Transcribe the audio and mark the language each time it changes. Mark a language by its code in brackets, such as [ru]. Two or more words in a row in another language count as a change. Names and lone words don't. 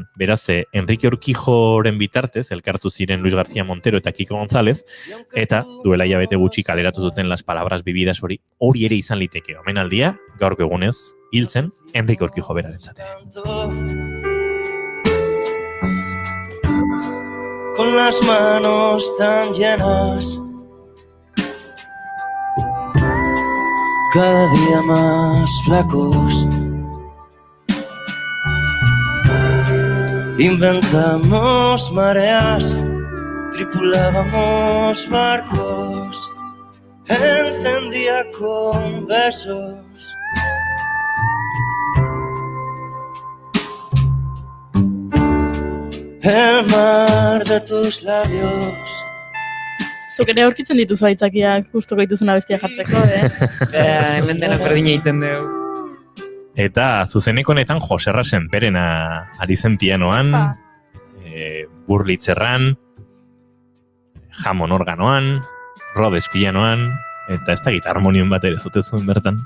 [eu] Beraz, Enrique Urquijoren bitartez, elkartu ziren Luis García Montero eta Kike González, eta duela hilabete gutxi kaleratu duten Las Palabras Vividas hori ere izan liteke. Omenaldia, gaurko egunez, hiltzen, Enrique Urquijo berarentzat ere. [es] Con las manos tan llenas, cada día más flacos, inventamos mareas, tripulábamos barcos, encendía con besos. El mar de tus labios, [eu] Zuk ere aurkitzen dituzu aitzakiak gustoko dituzuna bestia jartzeko, Hemen dena berdina egiten dugu. Eta zuzeneko honetan Joserra Senperena ari zen pianoan, Burlitzerran, Hammond organoan, Rhodes pianoan, eta ez da harmonion bat ere zote zuen bertan.